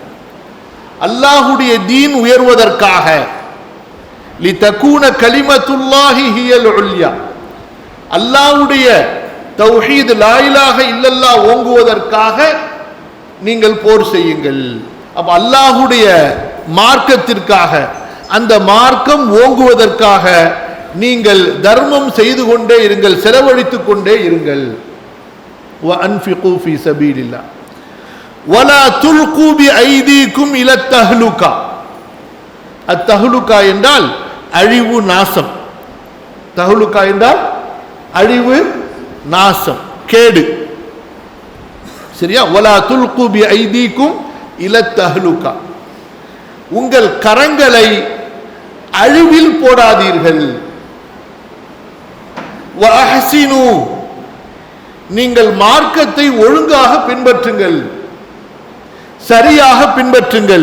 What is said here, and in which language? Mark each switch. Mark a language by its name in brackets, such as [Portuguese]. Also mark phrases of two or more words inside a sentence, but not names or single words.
[Tamil] அல்லாஹ்வுடைய தீன் உயர்வதற்காக, [Arabic] لتكون كلمة الله هي العليا, [Tamil] அல்லாஹ்வுடைய தௌஹீத் [Arabic] لا إله إلا الله [Tamil] ஓங்குவதற்காக நீங்கள் போர் செய்யுங்கள். அப்ப அல்லாஹ்வுடைய மார்க்கத்திற்காக, அந்த மார்க்கம் ஓங்குவதற்காக நீங்கள் தர்மம் செய்து கொண்டே இருங்கள், செலவழித்துக் கொண்டே இருங்கள். [Arabic] وَأَنْفِقُوا فِي سَبِيلِ اللَّهِ وَلَا تُلْقُوا بِأَيْدِيكُمْ إِلَى التَّهْلُكَةِ. [Tamil] அத்தஹ்லுகா என்றால் அழிவு, நாசம். தஹ்லுகா என்றால் அழிவு, நாசம், கேடு. சரியா? [Arabic] وَلَا تُلْقُوا بِأَيْدِيكُمْ إِلَى التَّهْلُكَةِ. [Tamil] உங்கள் கரங்களை அழிவில் போடாதீர்கள். وَأَحْسِنُوا, நீங்கள் மார்க்கத்தை ஒழுங்காக பின்பற்றுங்கள், சரியாக பின்பற்றுங்கள்.